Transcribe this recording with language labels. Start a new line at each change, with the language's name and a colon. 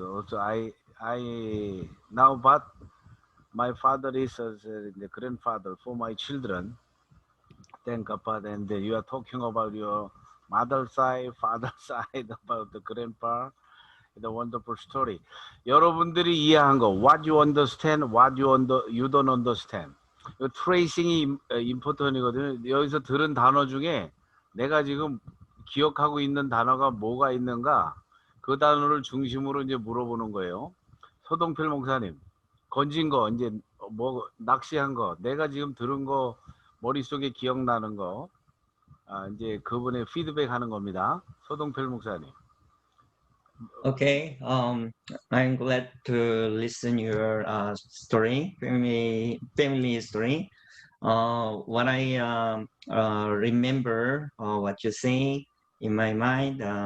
English: Also, I now, but my father is the grandfather for my children. Thank God. And you are talking about your mother side, father side, about the grandpa. The wonderful story.
Korean: 여러분들이 이해한 거,
English: what you understand, what you don't understand.
Korean: 이 트레이싱이 임포턴이거든요. 여기서 들은 단어 중에 내가 지금 기억하고 있는 단어가 뭐가 있는가, 그 단어를 중심으로 이제 물어보는 거예요. 서동필 목사님, 건진 거, 이제 뭐 낚시한 거, 내가 지금 들은 거 머릿속에 기억나는 거, 이제 그분의 피드백 하는 겁니다. 서동필 목사님.
English: Okay, I'm glad to listen your story, family story. What I remember what you say in my mind.